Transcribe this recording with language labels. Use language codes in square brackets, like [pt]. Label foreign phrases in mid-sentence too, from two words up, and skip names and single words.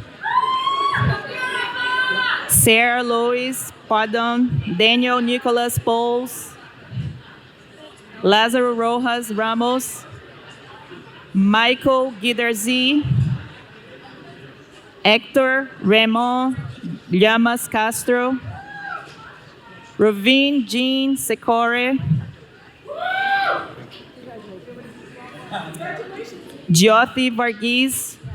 [en] Sarah Lois Pardon, Daniel Nicholas Poles, Lázaro Rojas Ramos, Michael Guidarzi, Hector Raymond Llamas Castro, Ravine Jean Secore, Jyoti Varghese,